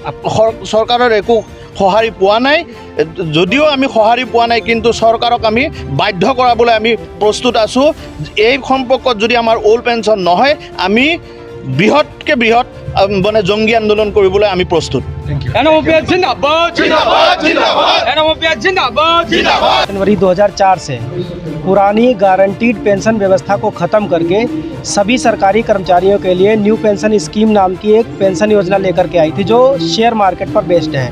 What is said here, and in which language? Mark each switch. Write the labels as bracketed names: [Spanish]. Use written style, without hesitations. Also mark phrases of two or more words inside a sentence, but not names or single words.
[Assamese] চৰকাৰৰ একো সঁহাৰি পোৱা নাই। যদিও আমি সঁহাৰি পোৱা নাই, কিন্তু চৰকাৰক আমি বাধ্য কৰাবলৈ আমি প্ৰস্তুত আছোঁ। এই সম্পৰ্কত যদি আমাৰ [English] old pension [Assamese] নহয়, আমি বৃহৎকে বৃহৎ মানে জংগী আন্দোলন কৰিবলৈ আমি প্ৰস্তুত। [Hindi] NMOPS जिंदाबाद जिंदाबाद जिंदाबाद NMOPS जिंदाबाद जिंदाबाद। जनवरी 2004 से पुरानी गारंटीड पेंशन व्यवस्था को ख़त्म करके सभी सरकारी कर्मचारियों के लिए [English] New Pension Scheme [Hindi] नाम की एक पेंशन योजना लेकर के आई थी, जो [English] share market [Hindi] पर बेस्ड है।